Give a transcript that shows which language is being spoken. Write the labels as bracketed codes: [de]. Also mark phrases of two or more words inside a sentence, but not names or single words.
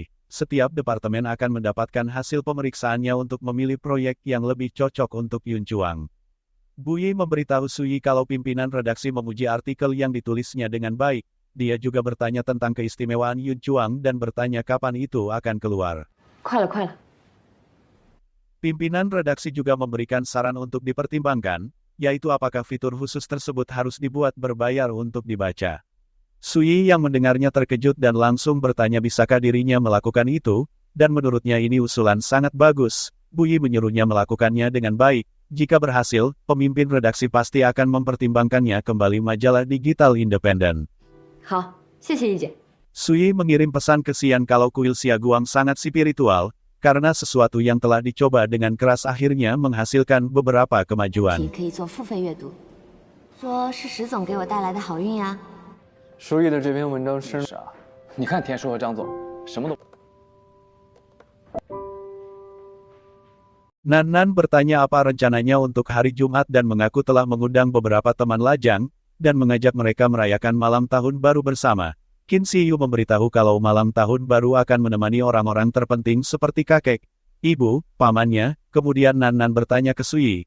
[id] Setiap departemen akan mendapatkan hasil pemeriksaannya untuk memilih proyek yang lebih cocok untuk Yun Chuang. Bu Yi memberitahu Suyi kalau pimpinan redaksi memuji artikel yang ditulisnya dengan baik. Dia juga bertanya tentang keistimewaan Yun Chuang dan bertanya kapan itu akan keluar. [zh] 快了，快了。 [id] Pimpinan redaksi juga memberikan saran untuk dipertimbangkan, yaitu apakah fitur khusus tersebut harus dibuat berbayar untuk dibaca. Sui yang mendengarnya terkejut dan langsung bertanya bisakah dirinya melakukan itu, dan menurutnya ini usulan sangat bagus. Bu Yi menyuruhnya melakukannya dengan baik. Jika berhasil, pemimpin redaksi pasti akan mempertimbangkannya kembali majalah digital independen. [zh] 好，谢谢易姐。 [id] Sui mengirim pesan ke Xian kalau kuil Xiaguang sangat spiritual, karena sesuatu yang telah dicoba dengan keras akhirnya menghasilkan beberapa kemajuan. [zh] 可以做付费阅读，说是石总给我带来的好运呀。舒毅的这篇文章真是啊！你看田叔和张总什么都。 [id] Nan bertanya apa rencananya untuk hari Jumat dan mengaku telah mengundang beberapa teman lajang, dan mengajak mereka merayakan malam tahun baru bersama. Qin Shiyu memberitahu kalau malam tahun baru akan menemani orang-orang terpenting seperti kakek, ibu, pamannya, kemudian Nan bertanya ke Sui.